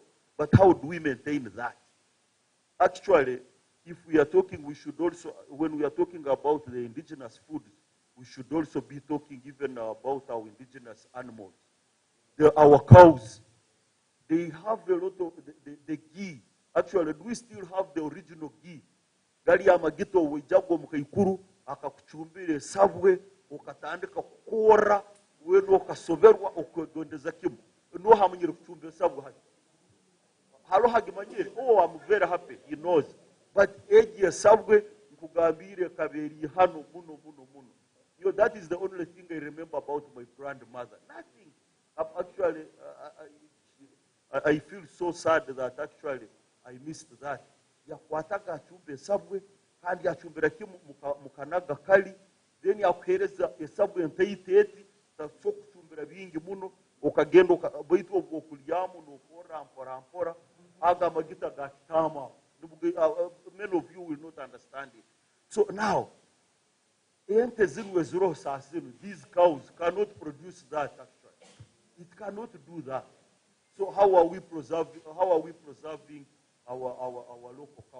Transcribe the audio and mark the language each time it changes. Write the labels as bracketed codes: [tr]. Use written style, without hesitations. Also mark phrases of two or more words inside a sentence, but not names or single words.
[en] But how do we maintain that? Actually, if we are talking, we should also, when we are talking about the indigenous foods, we should also be talking even about our indigenous animals. Our cows, they have a lot of the ghee. Actually, do we still have the original ghee? [ttj] Galiya magito wijago mukaikuru akakuchumbire sabwe ukatandika kukora weno ukasoberwa ukadondeza kimu no hamanyire kuchumbira sabwe hali halo hagimanyire. [en] Oh, I'm very happy, he knows, but [ttj] age sabwe nkugambire kaberi hano muno. [en] You know, that is the only thing I remember about my grandmother. Nothing. Actually, I feel so sad that actually I missed that. [ttj] Yakwataga achumbe sabwe kandi achumbira kimu mukanaga kali, then yakuhereza esabwe ntayiteti taso kuchumbira bingi muno ukagenda baitu okulyamu no mpora aga magita gatama. [en] Many of you will not understand it. So now these cows cannot produce that actually. It cannot do that. So how are we preserving our local cows?